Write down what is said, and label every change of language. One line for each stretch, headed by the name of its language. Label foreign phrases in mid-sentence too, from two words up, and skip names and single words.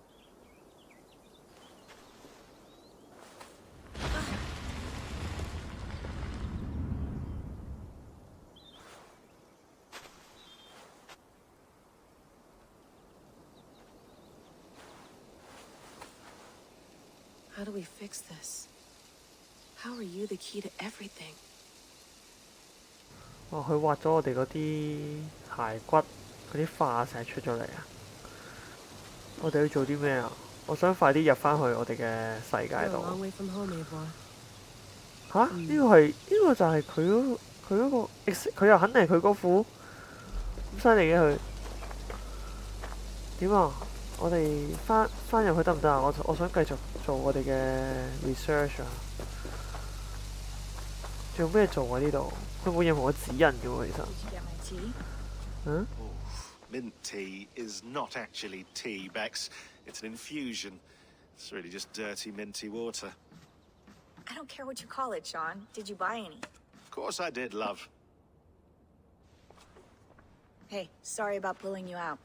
English: How do we fix this? How are you the key to everything? 哇！
Cantonese: 佢挖咗我哋嗰啲骸骨嗰啲化石出咗嚟啊！我哋要做啲咩啊？我想快啲入翻去我哋嘅世界度。嚇！呢個就係佢佢嗰個 佢又肯定係佢嗰副，咁犀利嘅佢。點啊？我哋翻入去得唔得啊？我想繼續做我哋嘅 research 啊。仲有咩做啊？呢度佢冇任何嘅指引嘅喎，其實。嗯？
English: Mint tea is not actually tea, Bex. It's an infusion. It's really just dirty, minty water. I don't care what you call it, Sean. Did you buy any? Of course I did, love. Hey, sorry about pulling you out.